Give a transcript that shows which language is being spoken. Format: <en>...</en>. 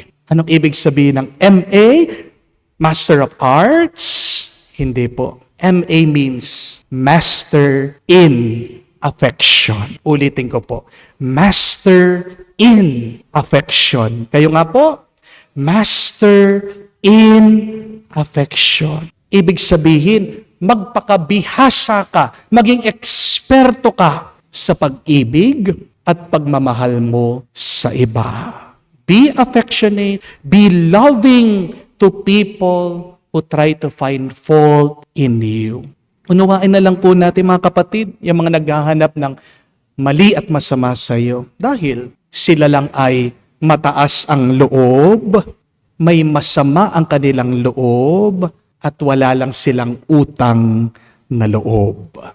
<tl>Anong ibig sabihin ng MA? Master of Arts? Hindi po.</tl> <en>MA means Master in Affection.</en> <tl>Ulitin ko po. Master in Affection. Kayo nga po, Master in Affection. Ibig sabihin, magpakabihasa ka, maging eksperto ka sa pag-ibig at pagmamahal mo sa iba.</tl> <en>Be affectionate, be loving to people who try to find fault in you.</en> <tl>Unawain na lang po natin mga kapatid, yung mga naghahanap ng mali at masama sa iyo. Dahil sila lang ay mataas ang loob, may masama ang kanilang loob, at wala lang silang utang na loob.</tl>